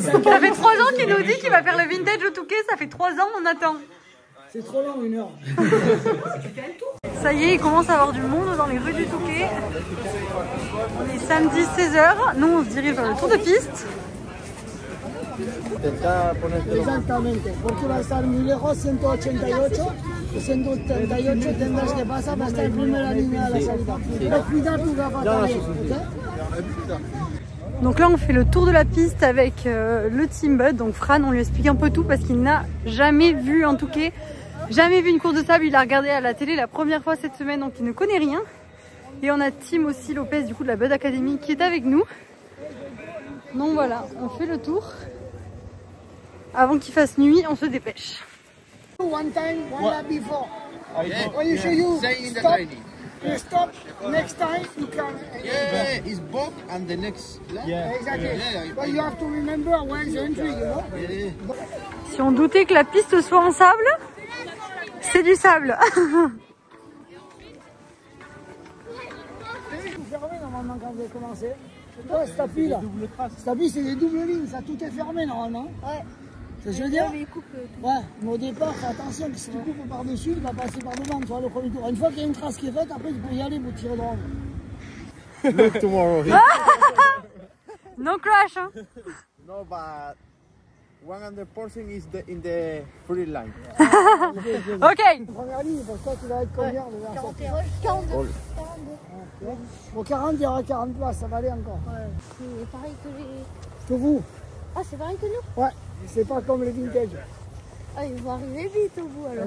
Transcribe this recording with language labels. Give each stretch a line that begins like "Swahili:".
French: Ça fait 3 ans qu'il nous dit qu'il va faire le vintage au Touquet. Ça fait 3 ans, on attend. C'est trop long, 1 heure. Ça y est, il commence à avoir du monde dans les rues du Touquet. On est samedi 16 h. Nous, on se dirige vers le tour de piste.
Spanish: Exactamente, porque va a estar muy lejos, 188. Y 188 tendrás que pasar para estar en primera línea de la salida. Pero cuidar tu gafa también, ¿ok?
French: Donc là, on fait le tour de la piste avec le Team Bud. Donc Fran, on lui explique un peu tout parce qu'il n'a jamais vu un Touquet. Jamais vu une course de sable, il a regardé à la télé la première fois cette semaine, donc il ne connaît rien. Et on a Tim aussi Lopez du coup de la Bud Academy qui est avec nous. Donc voilà, on fait le tour. Avant qu'il fasse nuit, on se dépêche.
English: One time, one lap before. When you show you stop, you stop. Next time you can. Yeah, it's both and the next lap. Yeah, exactly. Yeah, But you have to remember where's the entry, you know.
French: Si on doutait que la piste soit en sable, c'est du sable. Fermé normalement quand vous avez commencé. Ouais, cette appui là. Cette appui c'est des doubles lignes, ça tout est fermé normalement. Ouais. C'est ce que je veux dire? Ouais, mais au départ, fais attention, que si tu coupes par-dessus, il va passer par devant, tu vois, le premier tour. Une fois qu'il y a une trace qui est faite, après tu peux y aller pour tirer droit.
English: Look tomorrow. No crash, hein? No, but 100% is in the free line. Ok.
French: Première ligne, parce que toi tu vas être combien? 42. Au 40, il y aura 40 places, ça va aller encore. Ouais, c'est pareil que les... Que vous? Ah, c'est pareil que nous? Ouais, c'est pas comme les vintage. Ah, ils vont arriver vite au bout alors.